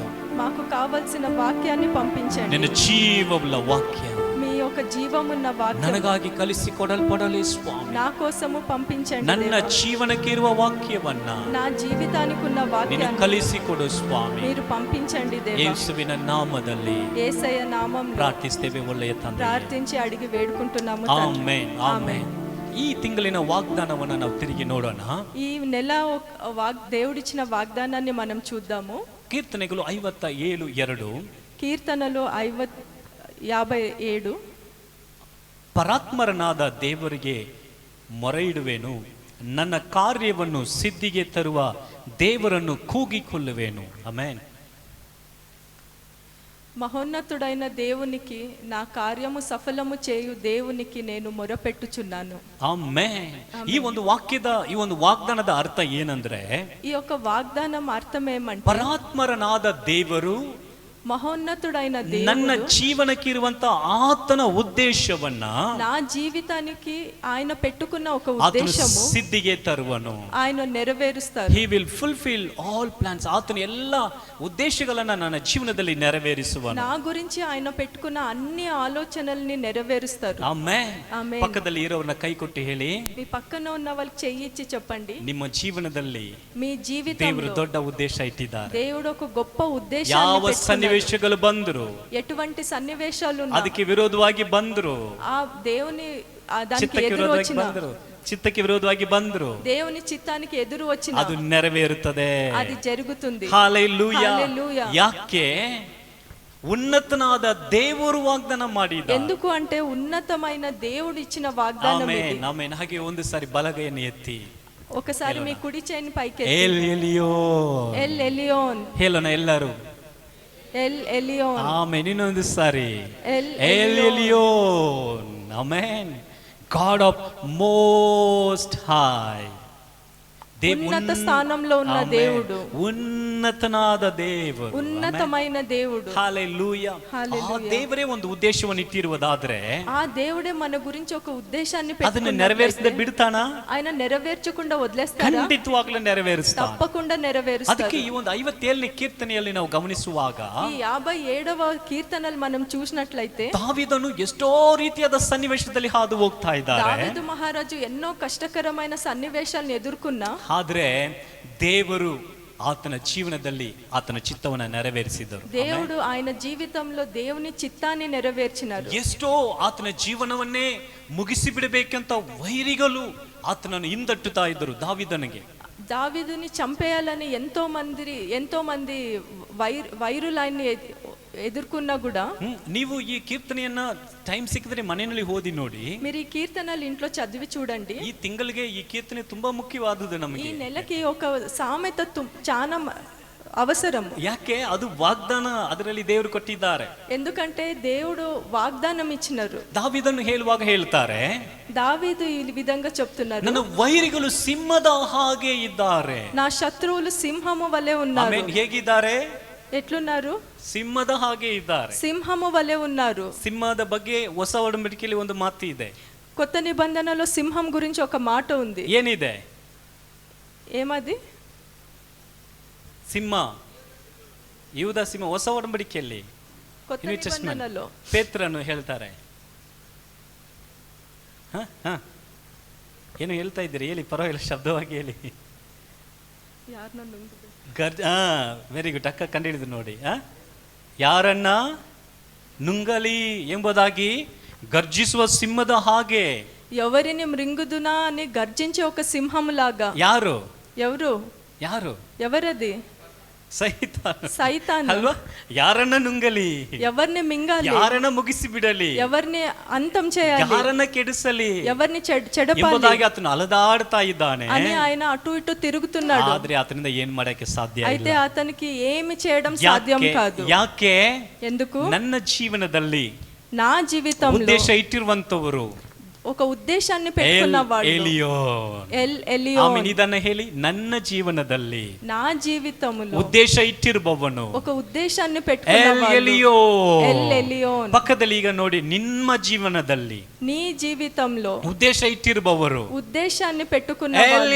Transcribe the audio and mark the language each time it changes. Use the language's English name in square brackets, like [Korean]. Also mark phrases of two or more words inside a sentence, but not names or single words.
[Telugu] మాకు కావలసిన వాక్యాన్ని పంపించండి. [Kannada] ನಿನ್ನ ಜೀವವುಳ್ಳ ವಾಕ್ಯ [Telugu] మీ యొక్క జీవమున్న వాక్యం [Kannada] ನನಗಾಗಿ ಕಲಿಸಿಕೊಡಲ್ಪಡಲಿ ಸ್ವಾಮಿ. [Telugu] నా కోసము పంపించండి [Kannada] ನನ್ನ [Telugu] దేవా. [Kannada] ಜೀವನಕ್ಕೆ ಇರುವ ವಾಕ್ಯವನ್ನ [Telugu] నా జీవితానికి ఉన్న [Kannada] ನೀನು [Telugu] వాక్యాన్ని [Kannada] ಕಲಿಸಿಕೊಡು ಸ್ವಾಮಿ. [Telugu] మీరు పంపించండి దేవా. [Kannada] ಯೇಸುವಿನ ನಾಮದಲ್ಲಿ [Telugu] యేసయ్య నామములో [Kannada] ಪ್ರಾರ್ಥಿಸ್ತೇವೆ ಒಳ್ಳೆಯ ತಂದೆ. [Telugu] ప్రార్థించి అడిగి వేడుకుంటున్నాము తండ్రి. [Kannada] ಆಮೆನ್, ಆಮೆನ್. ಈ ತಿಂಗಳಿನ ವಾಗ್ದಾನವನ್ನು ನಾವು ತಿರುಗಿ ನೋಡೋಣ. [Telugu] ఈ నెల దేవుడిచ్చిన వాగ్దానాన్ని మనం చూద్దాము. [Kannada] ಕೀರ್ತನೆಗಳು 57:2. [Telugu] ಕೀರ್ತನలు 57. [Kannada] ಪರಾತ್ಮರನಾದ ದೇವರಿಗೆ ಮೊರೆ ಇಡುವೆನು, ನನ್ನ ಕಾರ್ಯವನ್ನು ಸಿದ್ಧಿಗೆ ತರುವ ದೇವರನ್ನು ಕೂಗಿಕೊಳ್ಳುವೆನು. ಆಮೆನ್. [Telugu] మహోన్నతుడైన దేవునికి నా కార్యము సఫలము చేయు దేవునికి నేను మొరపెట్టుచున్నాను. [Kannada] ಆಮೆನ್. ಈ ಒಂದು ವಾಗ್ದಾನದ ಅರ್ಥ ಏನಂದ್ರೆ, [Telugu] ఈ యొక్క వాగ్దానం అర్థం ఏమంటే, [Kannada] ಪರಾತ್ಮರನಾದ ದೇವರು [Telugu] మహోన్నతుడైన [Kannada] ನನ್ನ [Telugu] దేవుడు [Kannada] ಜೀವನಕ್ಕಿರುವಂತ ಆತನ ಉದ್ದೇಶವನ್ನ [Telugu] నా జీవితానికి ఆయన పెట్టుకున్న ఒక [Kannada] ಆತನು [Telugu] ఉద్దేశము [Kannada] ಸಿದ್ಧಿಗೆ ತರುವನು. [Telugu] ఆయన నెరవేరుస్తారు. [English] He will fulfill all plans. [Kannada] ಆತನು ಎಲ್ಲ ಉದ್ದೇಶಗಳನ್ನ ನನ್ನ ಜೀವನದಲ್ಲಿ ನೆರವೇರಿಸುವನು. [Telugu] నా గురించి ఆయన పెట్టుకున్న అన్ని ఆలోచనల్ని నెరవేరుస్తారు. [Kannada] ಆಮೆನ್. ಆಮೆನ್. ಪಕ್ಕದಲ್ಲಿ ಇರೋರನ್ನ ಕೈ ಕೊಟ್ಟು ಹೇಳಿ, [Telugu] మీ పక్కన ఉన్న వాళ్ళకి చెయ్యి ఇచ్చి చెప్పండి, [Kannada] ನಿಮ್ಮ ಜೀವನದಲ್ಲಿ [Telugu] మీ [Kannada] ದೇವರು [Telugu] జీవితంలో [Kannada] ದೊಡ್ಡ ಉದ್ದೇಶ ಇಟ್ಟಿದ್ದಾರೆ. [Telugu] దేవుడు ఒక గొప్ప ఉద్దేశాన్ని [Kannada] ಯಾವ [Telugu] పెట్టుకున్నాడు. [Kannada] ಸನ್ನಿವೇಶಗಳು ಬಂದ್ರು, [Telugu] ఎటువంటి సన్నివేశాలు ఉన్నా, [Kannada] ಅದಕ್ಕೆ ವಿರೋಧವಾಗಿ ಬಂದ್ರು, [Telugu] ఆ దేవుని దానికి [Kannada] ಚಿತ್ತಕ್ಕೆ [Telugu] ఎదురు [Kannada] ವಿರೋಧವಾಗಿ [Telugu] వచ్చిన, [Kannada] ಬಂದ್ರು, ಚಿತ್ತಕ್ಕೆ ವಿರೋಧವಾಗಿ ಬಂದ್ರು, [Telugu] దేవుని చిత్తానికి ఎదురు వచ్చిన, [Kannada] ಅದು ನೆರವೇರುತ್ತದೆ. [Telugu] అది జరుగుతుంది. [Kannada] ಹಲ್ಲೆಲೂಯಾ. [Telugu] హల్లెలూయా. [Kannada] ಯಾಕೆ? ఉన్నతನಾದ ದೇವರು ವಾಗ್ದಾನ ಮಾಡಿದ. [Telugu] ఎందుకు అంటే ఉన్నతమైన దేవుడు ఇచ్చిన వాగ్దానం ఇది. [Kannada] ಆಮೆನ್. ಆಮೆನ್. ಹಾಗೆ ಒಂದು ಸಾರಿ ಬಲಗೈಯನ್ನು ಎತ್ತಿ [Telugu] ఒకసారి మీ కుడి చేయిని పైకి [Kannada] ಎಲ್ ಎಲಿಯೋನ್, [Telugu] ఎల్ ఎలియోన్, [Kannada] ಹೇಳೋಣ ಎಲ್ಲರೂ. [Telugu] ఎల్ ఎలియోన్, [Kannada] ಆಮೆನ್. ಇನ್ನೊಂದು ಸಾರಿ ಎಲ್ ಎಲ್ ಎಲಿಯೋನ್. ಆಮೆನ್. [English] God of most high. [Telugu] ఉన్నత స్థానంలో ఉన్న దేవుడు, [Kannada] ಉನ್ನತನಾದ ದೇವರು, [Telugu] ఉన్నతమైన దేవుడు. [Kannada] ಹಲ್ಲೆಲೂಯಾ. ಆ ದೇವರೇ ಒಂದು ಉದ್ದೇಶವನ್ನು ಇಟ್ಟಿರುವುದಾದ್ರೆ, [Telugu] ఆ దేవుడే మన గురించి ఒక ఉద్దేశాన్ని [Kannada] ಅದನ್ನು [Telugu] పెట్టుకున్నట్లయితే [Kannada] ನೆರವೇರಿಸದೆ ಬಿಡ್ತಾನ? [Telugu] ఆయన నెరవేర్చకుండా వదిలేస్తారా? [Kannada] ಖಂಡಿತವಾಗ್ಲೂ ನೆರವೇರಿಸ್ತಾನೆ. [Telugu] తప్పకుండా నెరవేరుస్తారు. [Kannada] ಅದಕ್ಕೆ ಈ ಒಂದು 57ನೇ ಕೀರ್ತನೆಯಲ್ಲಿ ನಾವು ಗಮನಿಸುವಾಗ [Telugu] ఈ 57వ కీర్తనలు మనం చూసినట్లయితే [Kannada] ದಾವೀದನು ಎಷ್ಟೋ ರೀತಿಯಾದ ಸನ್ನಿವೇಶದಲ್ಲಿ ಹಾದು ಹೋಗ್ತಾ ಇದ್ದಾರೆ. [Telugu] దావీదు మహారాజు ఎన్నో కష్టకరమైన సన్నివేశాలను ఎదుర్కొన్నా, [Kannada] ಆದ್ರೆ ದೇವರು ಆತನ ಜೀವನದಲ್ಲಿ ಆತನ ಚಿತ್ತವನ್ನ ನೆರವೇರಿಸಿದರು. [Telugu] దేవుడు ఆయన జీవితంలో దేవుని చిత్తాన్ని నెరవేర్చినారు. [Kannada] ಎಷ್ಟೋ ಆತನ ಜೀವನವನ್ನೇ ಮುಗಿಸಿ ಬಿಡಬೇಕಂತ ವೈರಿಗಳು ಆತನನ್ನು ಹಿಂದಟ್ಟುತ್ತಾ ಇದ್ದರು ದಾವೀದನಿಗೆ. [Telugu] దావీదుని చంపేయాలని ఎంతో మంది వైరులు ఆయన్ని ఎదుర్కొన్నా కూడా, [Kannada] ನೀವು ಈ ಕೀರ್ತನೆಯನ್ನ ಟೈಮ್ ಸಿಕ್ಕಿದ್ರೆ ಮನೆಯಲ್ಲಿ ಓದಿ ನೋಡಿ. [Telugu] మీరు ఈ కీర్తనలు ఇంట్లో చదివి చూడండి. [Kannada] ಈ ತಿಂಗಳಿಗೆ ಈ ಕೀರ್ತನೆ ತುಂಬಾ ಮುಖ್ಯವಾದದ್ದು [Telugu] ఈ [Kannada] ನಮಗೆ. [Telugu] నెలకి ఒక సామెత చాలా అవసరం. [Kannada] ಯಾಕೆ? ಅದು ವಾಗ್ದಾನ, ಅದರಲ್ಲಿ ದೇವರು ಕೊಟ್ಟಿದ್ದಾರೆ. [Telugu] ఎందుకంటే దేవుడు వాగ్దానం ఇచ్చినారు. [Kannada] ದಾವೀದನು ಹೇಳುವಾಗ ಹೇಳ್ತಾರೆ, [Telugu] దావీదు ఈ విధంగా చెప్తున్నారు, [Kannada] ನನ್ನ ವೈರಿಗಳು ಸಿಂಹದ ಹಾಗೆ ಇದ್ದಾರೆ. [Telugu] నా శత్రువులు సింహము వలె ఉన్నారు. [Kannada] ಆಮೆನ್. ಹೇಗಿದ್ದಾರೆ? [Telugu] ఎట్లున్నారు? [Kannada] ಸಿಂಹದ ಹಾಗೆ ಇದ್ದಾರೆ. [Telugu] సింహము వలె ఉన్నారు. [Kannada] ಸಿಂಹದ ಬಗ್ಗೆ ಹೊಸ ಒಡಂಬಡಿಕೆಯಲ್ಲಿ ಒಂದು ಮಾತು ಇದೆ. [Telugu] కొత్త నిబంధనలో సింహం గురించి ఒక మాట ఉంది. [Kannada] ಏನಿದೆ? [Telugu] ఏమది? [Kannada] ಸಿಂಹ, ಯೂದ ಸಿಂಹ. ಹೊಸ ಒಡಂಬಡಿಕೆಯಲ್ಲಿ [Telugu] కొత్త నిబంధనలో [Kannada] ಪೇತ್ರನು ಹೇಳ್ತಾರೆ. ಏನು ಹೇಳ್ತಾ ಇದ್ದೀರಿ? ಹೇಳಿ, ಪರವಾಗಿಲ್ಲ, ಶಬ್ದವಾಗಿ ಹೇಳಿ. [English] very good. [Kannada] ಅಕ್ಕ ಕಂಡು ಹಿಡಿದು ನೋಡಿ. ಯಾರನ್ನ ನುಂಗಲಿ ಎಂಬುದಾಗಿ ಗರ್ಜಿಸುವ ಸಿಂಹದ ಹಾಗೆ. [Telugu] ఎవరిని మృంగుదునా అని గర్జించే ఒక సింహంలాగా. [Kannada] ಯಾರು? [Telugu] ఎవరు? [Kannada] ಯಾರು? [Telugu] ఎవరది? [Kannada] ಸೈತಾನ್ ಅಲ್ವಾ? ಯಾರನ್ನ ನುಂಗಲಿ, [Telugu] ఎవరిని మింగాలి, [Kannada] ಯಾರನ್ನ ಮುಗಿಸಿ ಬಿಡಲಿ, [Telugu] ఎవరిని అంతం చేయాలి, [Kannada] ಯಾರನ್ನ ಕೆಡಿಸಲಿ, [Telugu] ఎవరిని చెడపాలి [Kannada] ಎಂಬುದಾಗಿ ಆತನು ಅಲದಾಡ್ತಾ ಇದ್ದಾನೆ. [Telugu] అని ఆయన అటు ఇటు తిరుగుతున్నాడు. [Kannada] ಆದ್ರೆ ಆತನಿಂದ ಏನ್ ಮಾಡಕ್ಕೆ ಸಾಧ್ಯ [Telugu] అయితే [Kannada] ಇಲ್ಲ. [Telugu] అతనికి ఏమి చేయడం సాధ్యం కాదు. [Kannada] ಯಾಕೆ? [Telugu] ఎందుకు? [Kannada] ನನ್ನ ಜೀವನದಲ್ಲಿ [Telugu] నా జీవితంలో [Kannada] ಉದ್ದೇಶ ಇಟ್ಟಿರುವಂತವರು [Telugu] ఒక ఉద్దేశాన్ని పెట్టుకున్నవాడు [Kannada] ಆಮೆನ್. ಇದನ್ನ ಹೇಳಿ, ನನ್ನ ಜೀವನದಲ್ಲಿ [Telugu] నా జీవితంలో [Kannada] ಉದ್ದೇಶ ಇಟ್ಟಿರುವವನು [Telugu] ఒక ఉద్దేశాన్ని పెట్టుకున్నవాడు. [Kannada] ಪಕ್ಕದಲ್ಲಿ ಈಗ ನೋಡಿ, ನಿಮ್ಮ ಜೀವನದಲ್ಲಿ [Telugu] నీ జీవితంలో [Kannada] ಉದ್ದೇಶ ಇಟ್ಟಿರುವವರು [Telugu] ఉద్దేశాన్ని పెట్టుకున్నవాడు.